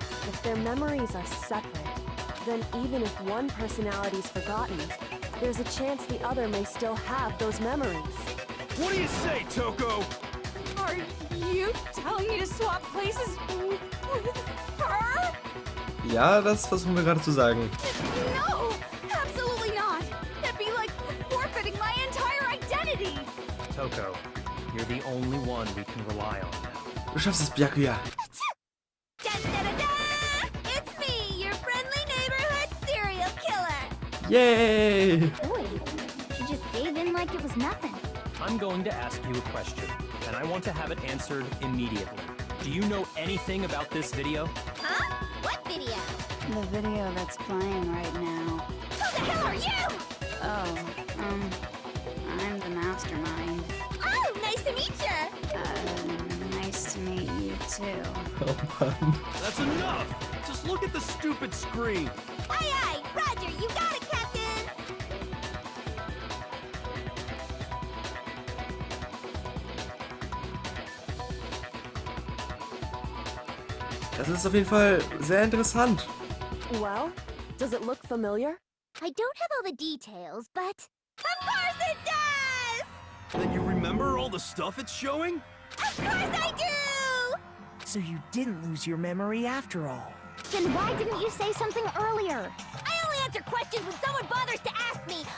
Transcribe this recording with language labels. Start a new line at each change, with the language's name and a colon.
English: If their memories are separate, then even if one personality is forgotten, there's a chance the other may still have those memories. What do you say, Toko? Are you telling me to swap places with her?
German: Ja, das versuchen wir gerade zu sagen.
English: No, absolutely not. That'd be like forfeiting my entire identity. Toko, you're the only one we can rely on now.
German: Du schaffst es, Byakuya. Da-da-da-da!
English: It's me, your friendly neighborhood serial killer. Yay! Boy, she just gave in like it was nothing. I'm going to ask you a question, and I want to have it answered immediately. Do you know anything about this video? Huh? What video? The video that's playing right now. Who the hell are you? Oh, I'm the Mastermind. Oh, nice to meet ya. Nice to meet you too.
German: Oh Mann.
English: That's enough! Just look at the stupid screen! Aye, aye, Roger, you got it, Captain.
German: Das ist auf jeden Fall sehr interessant.
English: Well, does it look familiar? I don't have all the details, but of course it does! Then you remember all the stuff it's showing? Of course I do! So you didn't lose your memory after all. Then why didn't you say something earlier? I only answer questions when someone bothers to ask me.